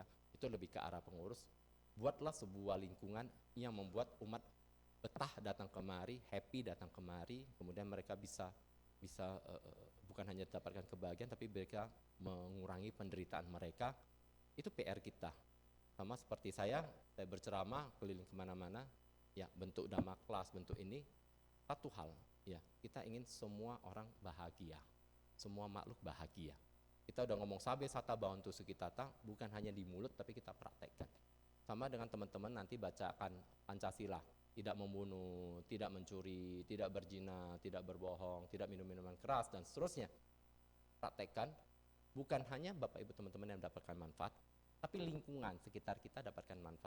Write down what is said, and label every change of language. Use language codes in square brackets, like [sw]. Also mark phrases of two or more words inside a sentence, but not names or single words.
[id] Itu lebih ke arah pengurus. Buatlah sebuah lingkungan yang membuat umat betah datang kemari, happy datang kemari, kemudian mereka bisa bukan hanya dapatkan kebahagiaan, tapi mereka mengurangi penderitaan mereka. Itu PR kita. Sama seperti saya berceramah keliling kemana-mana, ya bentuk dhamma kelas, bentuk ini, satu hal, ya kita ingin semua orang bahagia, semua makhluk bahagia. Kita udah ngomong [pi] sabe sata bawantu sukitata, [id] bukan hanya di mulut tapi kita praktekkan. Sama dengan teman-teman nanti bacakan Pancasila, tidak membunuh, tidak mencuri, tidak berzina, tidak berbohong, tidak minum minuman keras dan seterusnya. Praktekkan, bukan hanya Bapak Ibu teman-teman yang mendapatkan manfaat, tapi lingkungan sekitar kita dapatkan manfaat.